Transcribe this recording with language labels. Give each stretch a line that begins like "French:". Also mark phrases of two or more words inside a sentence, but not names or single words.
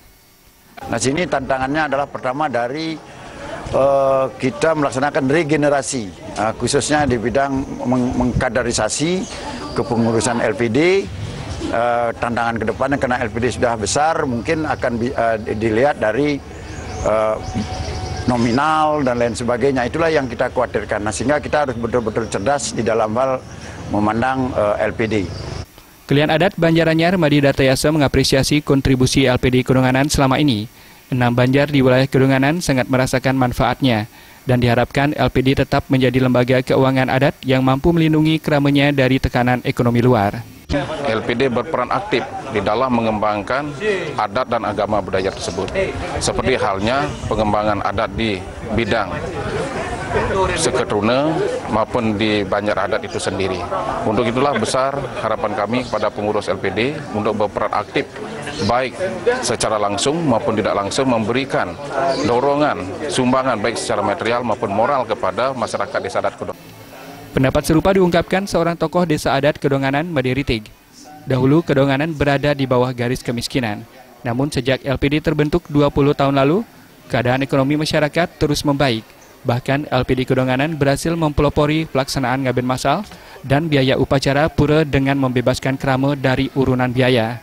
Indonesian: Nah, sini tantangannya adalah pertama dari kita melaksanakan regenerasi, khususnya di bidang mengkaderisasi kepengurusan LPD. Tantangan ke depannya karena LPD sudah besar, mungkin akan dilihat dari nominal dan lain sebagainya. Itulah yang kita khawatirkan. Nah, sehingga kita harus betul-betul cerdas di dalam hal memandang LPD. Kelian adat Banjaranyar Madi Dartayasa mengapresiasi kontribusi LPD Kedonganan selama ini. 6 Banjar di wilayah Kedonganan sangat merasakan manfaatnya dan diharapkan LPD tetap menjadi lembaga keuangan adat yang mampu melindungi keramanya dari tekanan ekonomi luar. LPD berperan aktif di dalam mengembangkan adat dan agama budaya tersebut. Seperti halnya pengembangan adat di bidang Seketruna maupun di Banjar adat itu sendiri. Untuk itulah besar harapan kami kepada pengurus LPD untuk berperan aktif baik secara langsung maupun tidak langsung memberikan dorongan, sumbangan baik secara material maupun moral kepada masyarakat desa adat Kedonganan. Pendapat serupa diungkapkan seorang tokoh desa adat Kedonganan, Made Ritig. Dahulu Kedonganan berada di bawah garis kemiskinan. Namun sejak LPD terbentuk 20 tahun lalu, keadaan ekonomi masyarakat terus membaik. Bahkan LPD Kedonganan berhasil mempelopori pelaksanaan ngaben massal dan biaya upacara pura dengan membebaskan kerama dari urunan biaya.